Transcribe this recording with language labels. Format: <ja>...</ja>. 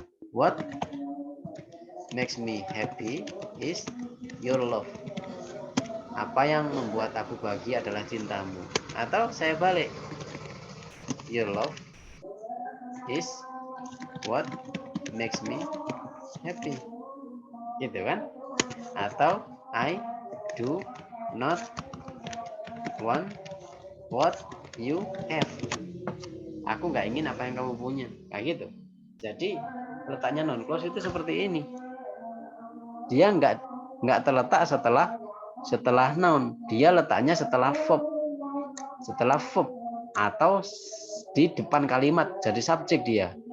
<en>What makes me happy is your love.</en> <id>Apa yang membuat aku bahagia adalah cintamu. Atau saya balik.</id> <en>Your love is what makes me happy.</en> <id>Gitu kan? Atau</id> <en>I do not want what you have.</en> <id>Aku nggak ingin apa yang kamu punya. Kayak gitu. Jadi letaknya non clause itu seperti ini. Dia nggak terletak setelah noun. Dia letaknya setelah verb. Setelah verb atau di depan kalimat jadi subjek dia.</id>